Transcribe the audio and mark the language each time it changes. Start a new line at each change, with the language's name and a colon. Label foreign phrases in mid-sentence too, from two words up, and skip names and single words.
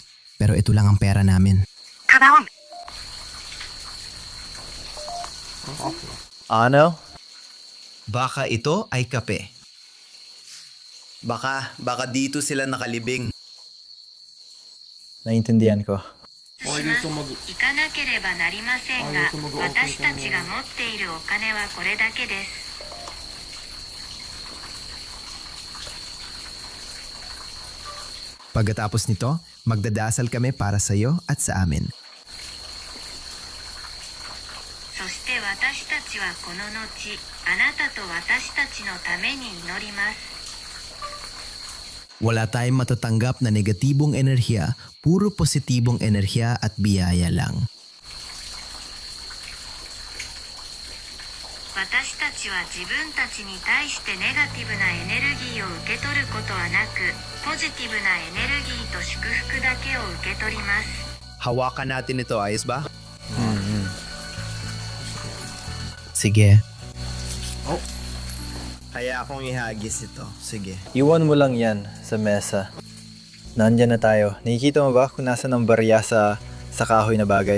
Filipino: Pero ito lang ang pera namin. Ano? Baka ito ay kape. Baka dito sila nakalibing. Naintindihan ko.
Japanese: 行かなければなりませんが、私たちが持っているお金はこれだけです。
Filipino: Pagkatapos nito, magdadasal kami para sa iyo at sa amin.
Japanese: そして私たちはこの後、あなたと私たちのために祈ります。
Filipino: Wala tayong matatanggap na negatibong enerhiya, puro positibong enerhiya at biyaya lang.
Japanese: 私たちは自分たちに対してネガティブなエネルギーを受け取ることはなく、ポジティブなエネルギーと祝福だけを受け取ります。
Filipino: Hawakan natin ito, ayos ba? Sige. Kaya akong ihagis ito. Sige. Iwan mo lang yan sa mesa. Nandyan na tayo. Nakikita mo ba kung nasa ng barya sa kahoy na bagay?